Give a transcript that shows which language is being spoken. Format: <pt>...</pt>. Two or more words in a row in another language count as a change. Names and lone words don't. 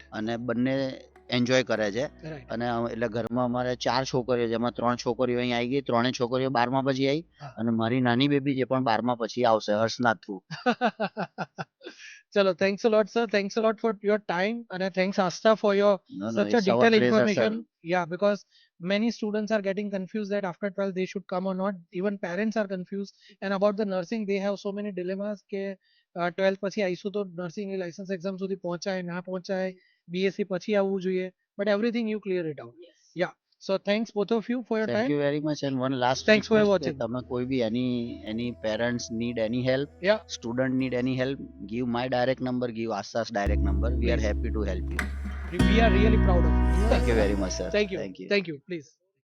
<gu>અને બંને એન્જોય કરે છે. રાઈટ, અને એટલે ઘરમાં અમારે 4 છોકરીઓ, જેમાં 3 છોકરીઓ અહીં આવી ગઈ, 3 છોકરીઓ 12મા પછી આવી, હા. અને મારી નાની બેબી જે પણ 12મા પછી આવશે, હર્ષનાથ થ્રુ.</gu> <en>ચલો, thanks a lot sir, thanks a lot for your time, અને thanks Aastha for your No, such a it's our detailed pleasure, information. sir. Yeah, because many students are getting confused that after 12 they should come or not. Even parents are confused. And about the nursing, they have so many dilemmas</en> <gu>કે 12 પછી આવીશું તો</gu> <en>nursing license exam</en> <gu>સુધી પહોંચાય ના પહોંચાય, બીએસસી પછી આવવું જોઈએ, બટ</gu> <en>everything you clear it out. ya, so thanks both of you for your Thank ટાઈમ. you very much. And one last Thanks for request, watching.</en> <gu>કે તમે કોઈ બી</gu> <en>any parents need any help, Yeah, student need any help, give my direct number, give Asa's direct number. We are Please. happy to help you. we are really proud of you. Thank you very much, sir. Thank you. Thank you. Thank you. Please.</en>